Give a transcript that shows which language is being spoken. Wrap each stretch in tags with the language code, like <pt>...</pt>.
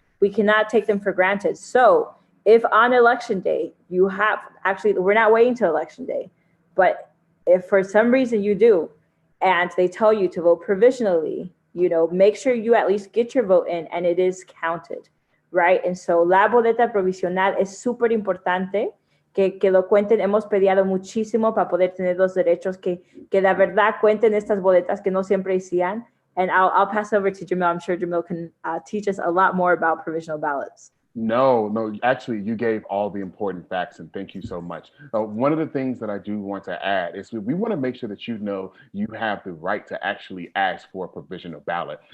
<en>We cannot take them for granted. So if on election day you have, actually, we're not waiting till election day, but if for some reason you do, and they tell you to vote provisionally, you know, make sure you at least get your vote in and it is counted, right? And so</en> <es>la boleta provisional es súper importante que lo cuenten. Hemos peleado muchísimo para poder tener los derechos, que la verdad cuenten estas boletas que no siempre decían.</es> <en>And I'll pass over to Jamil. I'm sure Jamil can teach us a lot more about provisional ballots. No, actually, you gave all the important facts, and thank you so much. One of the things that I do want to add is we want to make sure that you know you have the right to actually ask for a provisional ballot.</en>